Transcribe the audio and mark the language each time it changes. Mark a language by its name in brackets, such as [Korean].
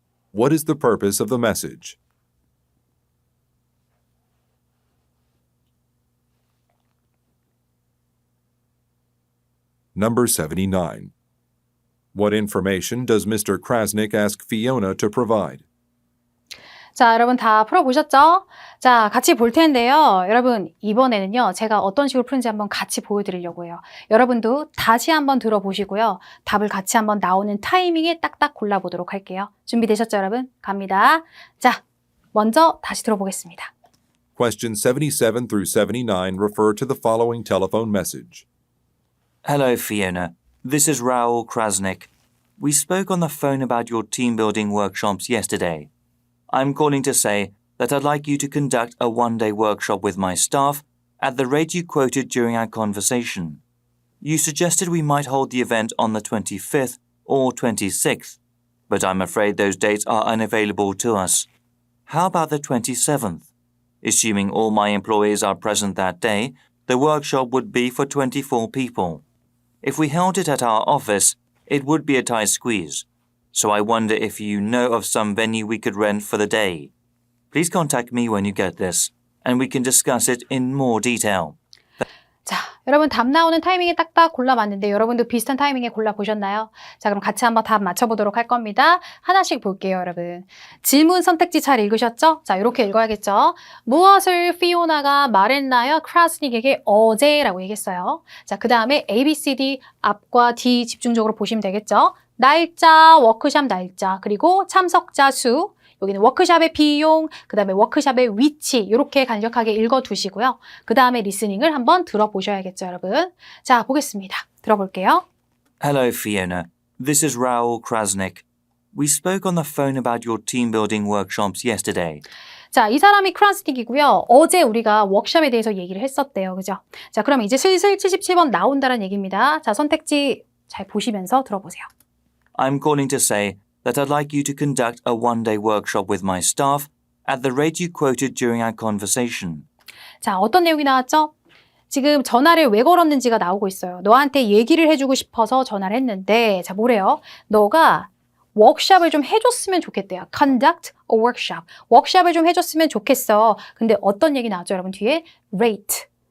[English] What is the purpose of the message? Number 79. What information does Mr. Krasnik ask Fiona to provide? [Korean] 자, 여러분 다 풀어보셨죠? 자, 같이 볼 텐데요. 여러분, 이번에는요, 제가 어떤 식으로 푸는지 한번 같이 보여드리려고 해요. 여러분도 다시 한번 들어보시고요. 답을 같이 한번 나오는 타이밍에 딱딱 골라보도록 할게요. 준비되셨죠, 여러분? 갑니다. 자, 먼저 다시 들어보겠습니다. [English] Question 77 through 79 refer to the following telephone message. Hello, Fiona. This is Raoul Krasnik. We spoke on the phone about your team building workshops yesterday. I'm calling to say that I'd like you to conduct a one-day workshop with my staff at the rate you quoted during our conversation. You suggested we might hold the event on the 25th or 26th, but I'm afraid those dates are unavailable to us. How about the 27th? Assuming all my employees are present that day, the workshop would be for 24 people. If we held it at our office, it would be a tight squeeze. So I wonder if you know of some venue we could rent for the day. Please contact me when you get this, and we can discuss it in more detail. [Korean] 자, 여러분 답 나오는 타이밍에 딱딱 골라봤는데 여러분도 비슷한 타이밍에 골라보셨나요? 자, 그럼 같이 한번 답 맞춰보도록 할 겁니다. 하나씩 볼게요, 여러분. 질문 선택지 잘 읽으셨죠? 자, 이렇게 읽어야겠죠? 무엇을 피오나가 말했나요? 크라스닉에게 어제라고 얘기했어요. 자, 그 다음에 A, B, C, D 앞과 D 집중적으로 보시면 되겠죠? 날짜, 워크샵 날짜, 그리고 참석자 수, 여기는 워크샵의 비용, 그 다음에 워크샵의 위치 이렇게 간략하게 읽어두시고요. 그 다음에 리스닝을 한번 들어보셔야겠죠, 여러분. 자, 보겠습니다. 들어볼게요. [English] Hello, Fiona. This is Raoul Krasnik. We spoke on the phone about your team building workshops yesterday. [Korean] 자, 이 사람이 크라스닉이고요. 어제 우리가 워크샵에 대해서 얘기를 했었대요. 그죠? 자, 그럼 이제 슬슬 77번 나온다는 얘기입니다. 자, 선택지 잘 보시면서 들어보세요. [English] I'm calling to say that I'd like you to conduct a one-day workshop with my staff at the rate you quoted during our conversation. [Korean] 자, 어떤 내용이 나왔죠? 지금 전화를 왜 걸었는지가 나오고 있어요. 너한테 얘기를 해주고 싶어서 전화를 했는데, 자, 뭐래요? 너가 워크샵을 좀 해줬으면 좋겠대요. [English] Conduct a workshop. [Korean] 워크샵을 좀 해줬으면 좋겠어. 근데 어떤 얘기 나왔죠, 여러분? 뒤에 rate.